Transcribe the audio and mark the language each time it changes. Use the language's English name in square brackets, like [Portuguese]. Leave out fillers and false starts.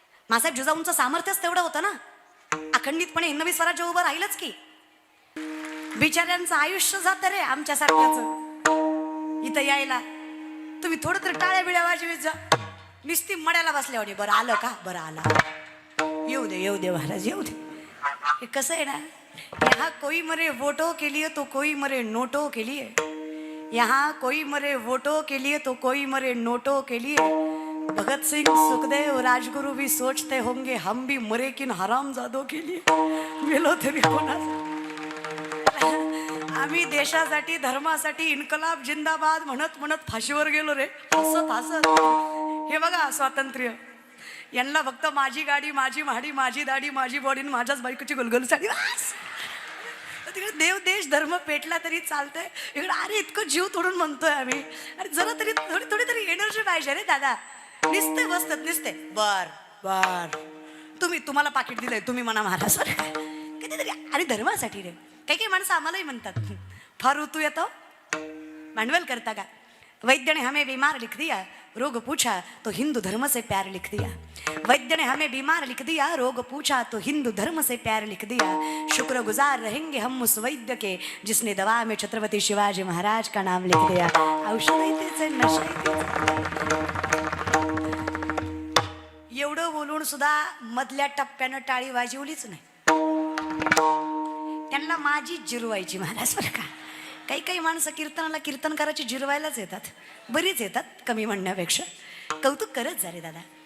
[Marathi] मासाहेब जिजाऊंचं सामर्थ्यच तेवढं होतं ना. अखंडितपणे हिंदवी स्वराज्य उभं राहिलंच की. बिचाऱ्यांचं आयुष्य जातं रे आमच्यासारख्याचं इथं यायला. तुम्ही थोडं तरी टाळ्या बिळ्या वाजवीत जा. निस्ती मड्याला बसल्यावर बरं आलं का, बरं आलं, येऊ दे महाराज येऊ दे. हे कसं आहे ना, [Hindi] यहाँ कोई मरे वोटो के लिए तो कोई मरे नोटो के लिए, यहाँ कोई मरे वोटो के लिए तो कोई मरे नोटो के लिए. भगत सिंह सुखदेव राजगुरु भी सोचते होंगे हम भी मरे किन हरामजादों के लिए. [Marathi] गेलो तरी कोणा, आम्ही देशासाठी धर्मासाठी इन्कलाब जिंदाबाद म्हणत म्हणत फाशीवर गेलो रे, हसत हसत. हे बघा स्वातंत्र्य, यांना फक्त माझी गाडी, माझी म्हाडी, माझी दाढी, माझी बॉडी, माझ्याच बायकोची गुलगुल साडी. तिकडे देव देश धर्म पेटला तरी चालतंय, इकडे अरे इतकं जीव तोडून म्हणतोय आम्ही. अरे जरा तरी थोडी थोडी तरी एनर्जी पाहिजे रे दादा. निसते बसतात निसते बर बर, तुम्हाला पाकिट दिलंय तुम्ही म्हणा महाराज कधीतरी. अरे धर्मासाठी रे. काही माणसं आम्हालाही म्हणतात, फार ऋतू येतो भांडवल करता का? [Hindi] वैद्य ने हमें बीमार लिख दिया, रोग पूछा तो हिंदू धर्म से प्यार लिख दिया. वैद्य ने हमें बीमार लिख दिया, रोग पूछा तो हिंदू धर्म से प्यार लिख दिया. शुक्रगुजार रहेंगे हम उस वैद्य के जिसने दवा में छत्रपति शिवाजी महाराज का नाम लिख दिया. [Marathi] औषध तेच नशा. एवढं बोलून सुद्धा मधल्या टप्प्यानं टाळी वाजवलीच नाही. त्यांना माझी जिरवायची महाराज बरं का. काही माणसं कीर्तनाला कीर्तनकाराची जिरवायलाच येतात, बरीच येतात कमी म्हणण्यापेक्षा. कौतुक करत जा रे दादा.